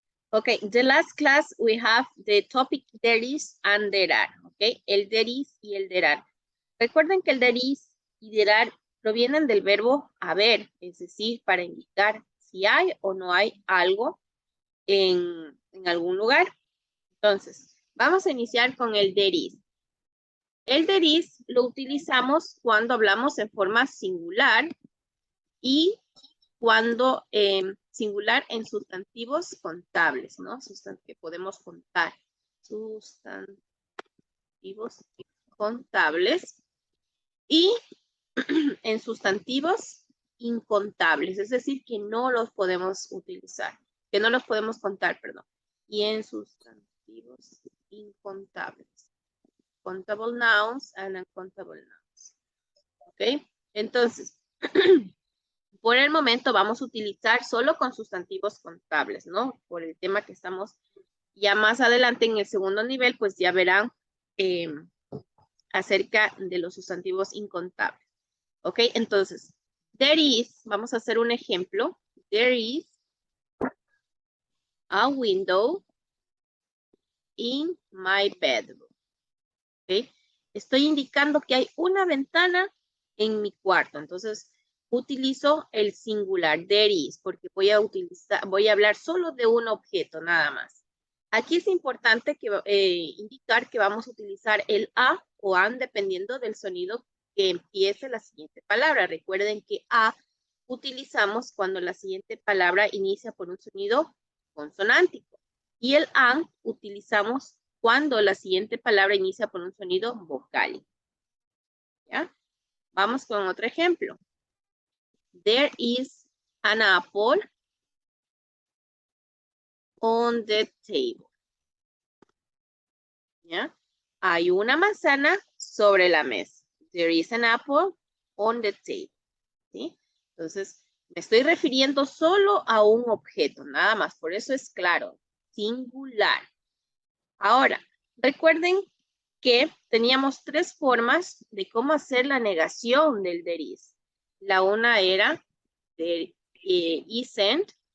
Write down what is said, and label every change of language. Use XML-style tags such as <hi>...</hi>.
<en>Okay, the last class we have the topic there is and there are.</en> <es>Okay, el there is y el there are. Recuerden que el there is y there are provienen del verbo haber, es decir, para indicar si hay o no hay algo en algún lugar. Entonces, vamos a iniciar con el there is. El there is lo utilizamos cuando hablamos en forma singular y cuando singular en sustantivos contables, ¿no? Que podemos contar. Sustantivos contables y en sustantivos incontables, es decir, que no los podemos utilizar, que no los podemos contar, perdón. Y en sustantivos incontables.</es> <en>Countable nouns and uncountable nouns.</en> <es>¿Ok? Entonces, por el momento vamos a utilizar solo con sustantivos contables, ¿no? Por el tema que estamos ya más adelante en el segundo nivel, pues ya verán acerca de los sustantivos incontables. ¿Ok? Entonces, there is, vamos a hacer un ejemplo.</es> <en>There is a window in my bedroom.</en> <es>¿Ok? Estoy indicando que hay una ventana en mi cuarto. Entonces, utilizo el singular there is porque voy a hablar solo de un objeto nada más. Aquí es importante que, indicar que vamos a utilizar el a o an dependiendo del sonido que empiece la siguiente palabra. Recuerden que a utilizamos cuando la siguiente palabra inicia por un sonido consonántico y el an utilizamos cuando la siguiente palabra inicia por un sonido vocal. ¿Ya? Vamos con otro ejemplo.</es> <en>There is an apple on the table.</en> <es>¿Ya? Hay una manzana sobre la mesa.</es> <en>There is an apple on the table.</en> <es>¿Sí? Entonces, me estoy refiriendo solo a un objeto, nada más. Por eso es claro, singular. Ahora, recuerden que teníamos tres formas de cómo hacer la negación del there is. La una era there isn't.</es>